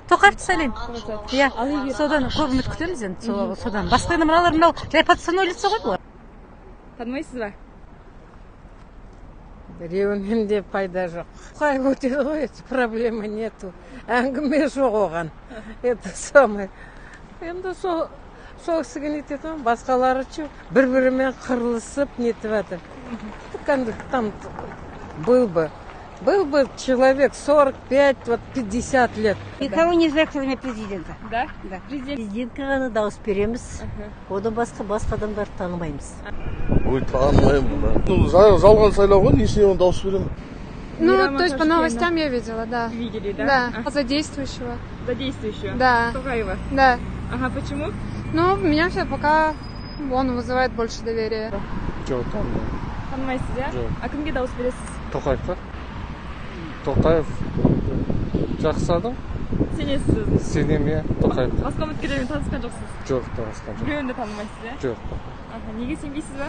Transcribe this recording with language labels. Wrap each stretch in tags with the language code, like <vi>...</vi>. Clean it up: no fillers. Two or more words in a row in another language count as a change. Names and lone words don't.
<kk>Тоқаевты сайлаймын. Иә, содан көп үміт күтеміз енді. Содан басқа енді мыналар жай</kk> <ru>подставной лицо</ru> <kk>ғой бұлар. Танымайсыз ба? Біреуінен де пайда жоқ. Қай өтеді ғой,</kk> <ru>проблема нету.</ru> <kk>Әңгіме жоқ оған.</kk> <ru>Это самое.</ru> <kk>Енді сол кісіге нетеді, басқалары че бір-бірімен қырылысып нетіп жатыр.</kk> <ru>Там был бы человек 45, вот 50 лет. Никого не знаю, кроме президента. Да? Да.</ru> <kk>Президентке ғана дауыс береміз. Одан басқа адамдарды танымаймыз. Ой, танымаймын. Жалған сайлау ғой, несіне оны дауыс беремін?</kk> <ru>То есть по новостям я видела, да. Видели, да? Да, за действующего. За действующего? Да. Тоқаева? Да. Ага, почему? Меня все пока он вызывает больше доверия.</ru> <kk>Жоқ, танымаймын. Танымайсыз, иә? Жоқ. А кімге дауыс бересіз? Тоқаев па? Тоқаев жақсы адам. Сенесіз өзіңіз? Сенемін, иә, Тоқаев. Басқа үміткерлермен танысқан жоқсыз? Жоқ, танысқан жоқ. Біреуін де танымайсыз, иә? Жоқ. Аха, неге сенбейсіз ба?</kk>